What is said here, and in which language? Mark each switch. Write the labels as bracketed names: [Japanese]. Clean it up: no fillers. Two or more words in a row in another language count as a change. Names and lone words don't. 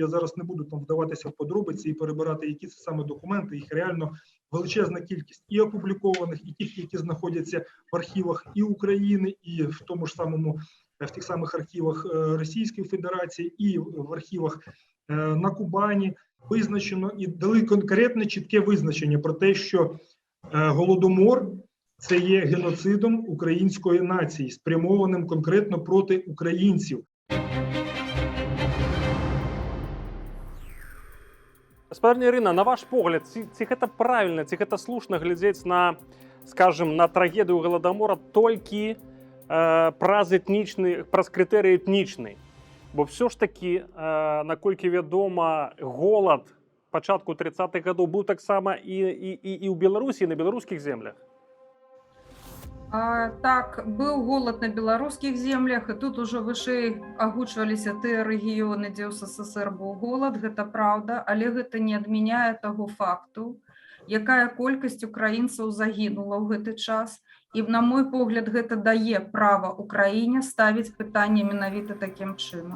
[Ukrainian] я зараз не буду там вдаватися в подробиці і перебирати, які це саме документи, їх реально величезна кількість і опублікованих, і тих, які знаходяться в архівах і України, і в тому ж самому, в тих самих архівах Російської Федерації, і в архівах на Кубані, визначено і дали конкретне чітке визначення про те, що Голодомор – це є геноцидом української нації, спрямованим конкретно проти українців. [Belarusian] Гаспадарня Ірина, на ваш погляд, ці гэта правільна, ці гэта слушна глядзець на, скажем, на трагедыю Галадамора толькі праз крытэрый этнічны? Бо [Ukrainian] все ж таки, [Belarusian] наколькі вядома, голад пачатку 30-х гадоў быў таксама і ў Беларусі, і на беларускіх землях. Так, [Russian] был голод на белорусских землях, [Belarusian] и тут уже выше агучваліся тыя рэгіёны, дзе ў СССР быў голод, гэта праўда, але гэта не адмяняе таго факту, якая колькасць украінцаў загінула ў гэты час. І, на мой погляд, гэта дае права Украіне ставіць пытанне менавіта такім чынам.